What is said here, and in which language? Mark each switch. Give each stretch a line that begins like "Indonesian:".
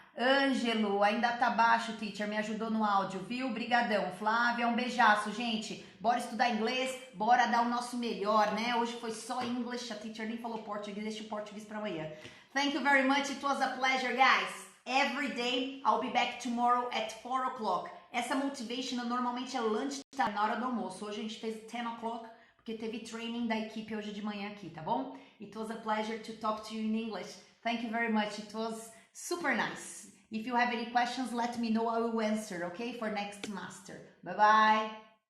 Portuguese: Ângelo, ainda tá baixo, teacher, me ajudou no áudio, viu? Brigadão. Flávia, beijaço, gente. Bora estudar inglês, bora dar o nosso melhor, né? Hoje foi só English, a teacher nem falou português, deixa o português pra amanhã.
English: Thank you very much, it was a pleasure, guys. Every day, I'll be back tomorrow at 4 o'clock.
Portuguese: Essa motivation normalmente é lunchtime, na hora do almoço. Hoje a gente fez 10 o'clock, porque teve training da equipe hoje de manhã aqui, tá bom?
English: It was a pleasure to talk to you in English. Thank you very much, it was super nice. If you have any questions, let me know. I will answer, okay, for next master. Bye-bye.